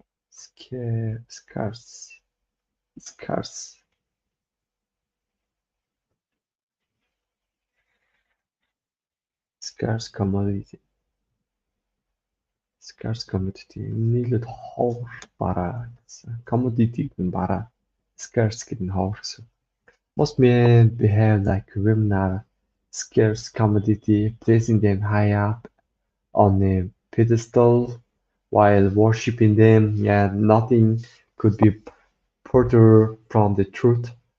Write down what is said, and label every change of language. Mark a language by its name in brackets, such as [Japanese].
[English] Scarce scarce scarce commodity scarce commodity [Mongolian] нийлээд ховор бараа гэсэн. Commodity гэдэг нь бараа. Scarce гэдэг нь ховор гэсэн. [English] Most men behave like women are scarce commodity, placing them high up on a pedestal while worshipping them. Yeah, nothing could be further from the truth.